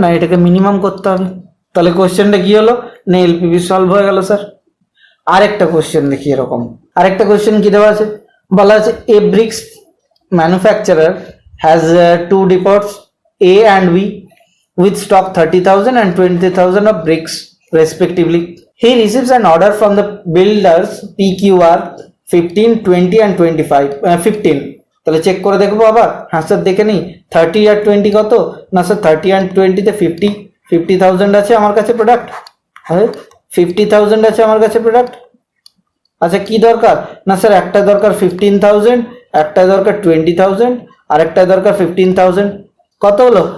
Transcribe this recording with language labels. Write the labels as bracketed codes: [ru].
[bn] না এটাকে মিনিমাম করতে হবে। তাহলে কোশ্চেনটা কি হলো? না এলপিবি সলভ হয়ে গেল স্যার। আরেকটা কোশ্চেন দেখি এরকম, আরেকটা কোশ্চেন কি দেওয়া আছে? বলা আছে [en] A bricks manufacturer has 2 depots A and B with stock 30,000 and 20,000 of bricks respectively. He receives an order from the builders PQR 15, 20 and 25 15। [bn] তাহলে চেক করে দেখবো আবার। হ্যাঁ স্যার দেখে নিই, 30 আর 20 কত? না স্যার 30 আর 20 তে 50,000 আছে আমার কাছে প্রোডাক্ট, হ্যাঁ 50,000 আছে আমার কাছে প্রোডাক্ট। আচ্ছা কি দরকার? না স্যার একটা দরকার 15,000, একটা দরকার 20,000, আর একটা দরকার 15,000। কত হলো?